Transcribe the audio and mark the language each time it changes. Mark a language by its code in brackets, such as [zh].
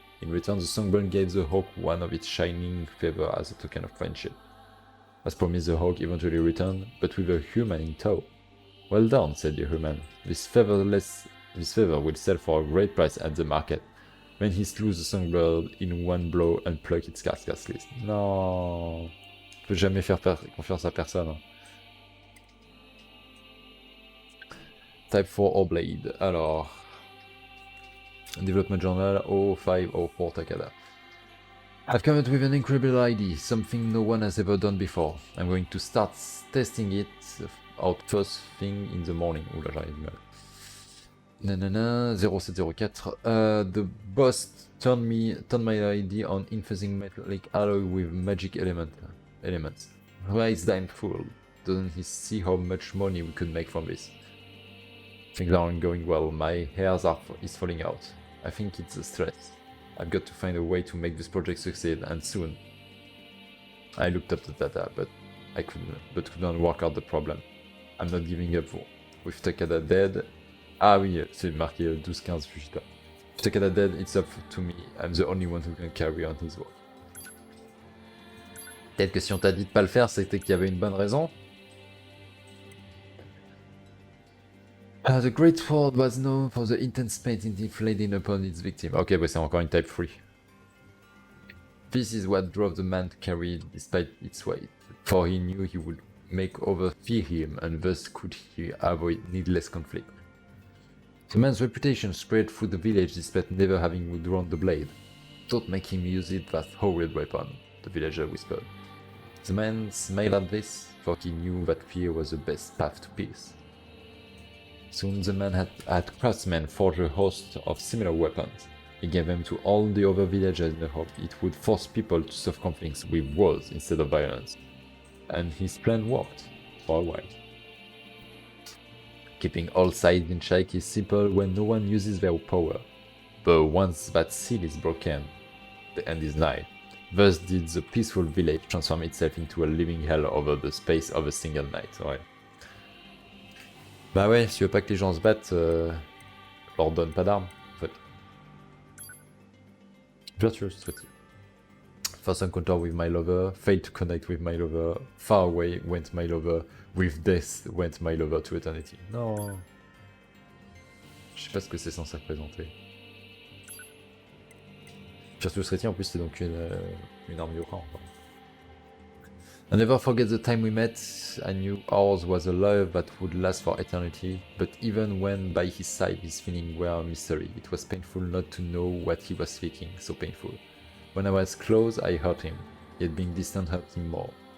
[en] In return, the songbird gave the hawk one of its shining feathers as a token of friendship. As promised, the hawk eventually returned, but with a human in tow. Well done, said the human. This feather will sell for a great price at the market. Then he slew the songbird in one blow and plucked its carcass. [fr] Non, je peux jamais faire confiance à personne. Hein. [en] Type 4 or Blade. Alors, Development Journal 0504 Takada. I've come up with an incredible idea, something no one has ever done before. I'm going to start testing it out first thing in the morning. [fr] Oula, j'arrive mal. [en] Nanana, 0704. The boss turned my idea on infusing metallic alloy with magic elements. Why is Dime fooled? Doesn't he see how much money we could make from this? Things aren't going well. My hair is falling out. I think it's the stress. I've got to find a way to make this project succeed, and soon. I looked up the data, but couldn't work out the problem. I'm not giving up. With Takada dead. [fr] Ah oui, c'est marqué 12-15 Fujita. [en] With Takada dead, it's up to me. I'm the only one who can carry on his work. [fr] Peut-être que si on t'a dit de pas le faire, c'était qu'il y avait une bonne raison. [en] The Great Sword was known for the intense pain it inflicted upon its victim. [fr] Ok, bah c'est encore une Type 3. [en] This is what drove the man to carry it despite its weight, for he knew he would make others fear him, and thus could he avoid needless conflict. The man's reputation spread through the village despite never having withdrawn the blade. Don't make him use it, that horrid weapon, the villager whispered. The man smiled at this, for he knew that fear was the best path to peace. Soon the man had craftsmen forge a host of similar weapons. He gave them to all the other villagers in the hope it would force people to solve conflicts with words instead of violence. And his plan worked, for a while. Keeping all sides in check is simple when no one uses their power. But once that seal is broken, the end is nigh. Thus did the peaceful village transform itself into a living hell over the space of a single night. [fr] Ouais. Bah ouais, si tu veux pas que les gens se battent, leur donne pas d'armes, en fait. [en] Virtuous strategy. First encounter with my lover, failed to connect with my lover, far away went my lover, with death went my lover to eternity. [fr] Non. Je sais pas ce que c'est censé représenter. [en] Virtuous strategy [fr] en plus c'est donc une arme Yoran. [en] I never forget the time we met. I knew ours was a love that would last for eternity, but even when by his side his feelings were a mystery, it was painful not to know what he was thinking, so painful. When I was close, I hurt him, yet being distant hurt him more.